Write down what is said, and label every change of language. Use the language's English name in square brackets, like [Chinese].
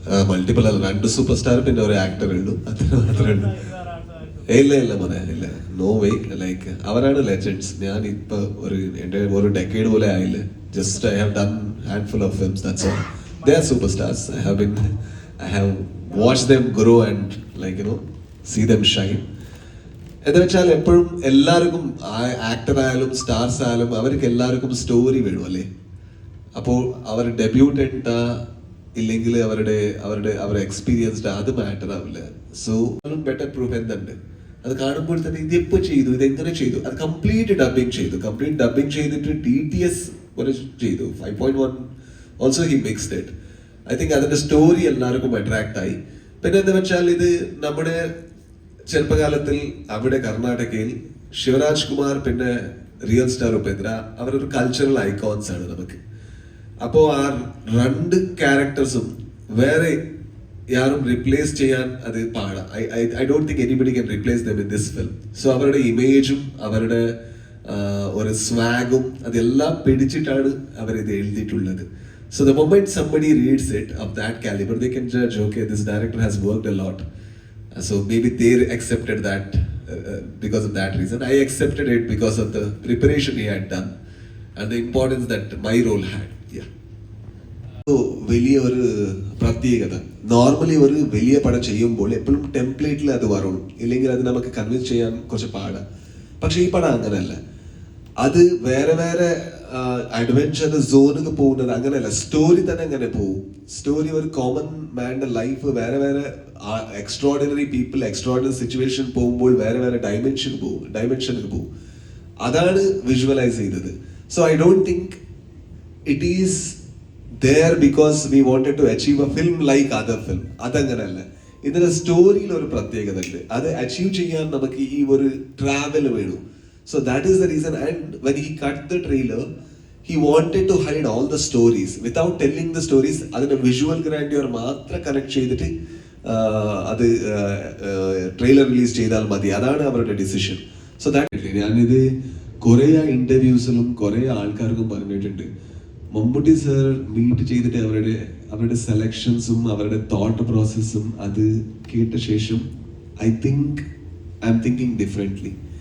[Malayalam] Multiple അല്ല, 2 super star പിന്നെ ഒരു ആക്ടർ ഉള്ളൂ, അത്ര ഉള്ളൂ. ഇല്ല മോനെ, ഇല്ല, നോ വേ. ലൈക്ക് അവരാണ് ലെജൻഡ്സ്. ഞാൻ ഇപ്പൊ എൻ്റെ ഒരു ഡെക്കേഡ് പോലെ ആയില്ലേ. [English] Just I have done handful of films, that's all. They are superstars. I have watched them grow and see them shine. [Malayalam] എന്താ വെച്ചാൽ എപ്പോഴും എല്ലാവർക്കും ആക്ടർ ആയാലും സ്റ്റാർസ് ആയാലും അവർക്ക് എല്ലാവർക്കും സ്റ്റോറി വേണം അല്ലേ. അപ്പോൾ അവർ ഡെബ്യൂട്ട് എന്താ ഇല്ലെങ്കിൽ അവരുടെ എക്സ്പീരിയൻസ്ഡ് അത് മാറ്റർ ആവില്ല. സോ ബെറ്റർ പ്രൂഫ് എന്തുണ്ട് അത് കാണുമ്പോൾ തന്നെ ഇതെപ്പോ ചെയ്തു, ഇതെങ്ങനെ ചെയ്തു, അത് കംപ്ലീറ്റ് ഡബിങ് ചെയ്തിട്ട് DTS ചെയ്തു 5.1 [English] Also he mixed it. [Malayalam] I think അതിന്റെ സ്റ്റോറി എല്ലാവർക്കും അട്രാക്ട് ആയി. പിന്നെ എന്താ വെച്ചാൽ ഇത് നമ്മുടെ ചെറുപ്പകാലത്തിൽ അവിടെ കർണാടകയിൽ ശിവരാജ് കുമാർ പിന്നെ റിയൽ സ്റ്റാർ ഉപേന്ദ്ര അവരൊരു കൾച്ചറൽ ഐക്കോൺസ് ആണ് നമുക്ക്. അപ്പോൾ ആ 2 ക്യാരക്ടേഴ്സും വേറെ യാരും റിപ്ലേസ് ചെയ്യാൻ അത് പാടാ. [English] I don't think anybody can replace them in this film. [Malayalam] So അവരുടെ ഇമേജും അവരുടെ ഒരു സ്വാഗും അതെല്ലാം പിടിച്ചിട്ടാണ് അവരിത് എഴുതിയിട്ടുള്ളത്. [English] So the moment somebody reads it of that caliber, they can judge, okay, this director has worked a lot. So maybe they accepted that because of that reason. I accepted it because of the preparation he had done and the importance that my role had. Yeah. [Malayalam] So വലിയ ഒരു പ്രത്യേകത, normally ഒരു വലിയ പടം ചെയ്യുമ്പോൾ എപ്പോഴും ടെംപ്ലേറ്റിൽ അത് വരണം, ഇല്ലെങ്കിൽ അത് നമുക്ക് കൺവിൻസ് ചെയ്യാൻ കുറച്ച് പാടാണ്. പക്ഷെ ഈ പടം അങ്ങനെയല്ല. അത് വേറെ അഡ്വെഞ്ചർ സോണിൽ പോകുന്നത് അങ്ങനെയല്ല. സ്റ്റോറി തന്നെ അങ്ങനെ പോകും. സ്റ്റോറി ഒരു കോമൺ മാൻ്റെ ലൈഫ് വേറെ എക്സ്ട്രോർഡിനറി പീപ്പിൾ എക്സ്ട്രോർഡിനറി സിറ്റുവേഷൻ പോകുമ്പോൾ വേറെ ഡയമെൻഷനിൽ പോകും. അതാണ് വിഷ്വലൈസ് ചെയ്തത്. [English] So I don't think it is there because we wanted to achieve a film like other film. [Malayalam] അതങ്ങനല്ല. ഇതിന്റെ സ്റ്റോറിയിൽ ഒരു പ്രത്യേകത ഉണ്ട്. അത് അച്ചീവ് ചെയ്യാൻ നമുക്ക് ഈ ഒരു ട്രാവൽ വേണം. [English] So that is the reason. And when he cut the trailer, he wanted to hide all the stories without telling the stories. [Malayalam] അതിന്റെ വിഷ്വൽ ഗ്രാൻഡിയർ മാത്രം കണക്ട് ചെയ്തിട്ട് അത് ട്രെയിലർ റിലീസ് ചെയ്താൽ മതി. അതാണ് അവരുടെ ഡിസിഷൻ. സോ ദാറ്റ് ഞാനിത് കുറേ ഇന്റർവ്യൂസിലും കുറേ ആൾക്കാർക്കും പറഞ്ഞിട്ടുണ്ട്. മമ്മൂട്ടി സർ മീറ്റ് ചെയ്തിട്ട് അവരുടെ സെലക്ഷൻസും അവരുടെ തോട്ട് പ്രോസസ്സും അത് കേട്ട ശേഷം [English] I'm thinking differently.